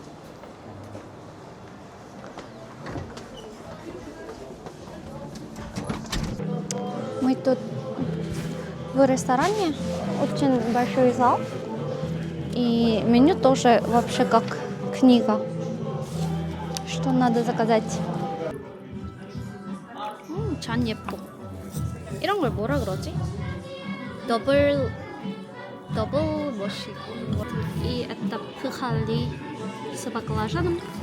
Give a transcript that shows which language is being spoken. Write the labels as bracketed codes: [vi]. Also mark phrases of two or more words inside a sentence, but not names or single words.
[ru] Мы тут в ресторане, очень большой зал, и меню тоже вообще как книга. Что надо заказать? [ko] 잔 예뻐. 이런 걸 뭐라 그러지? 더블 머시. [ru] И это пхали с баклажаном.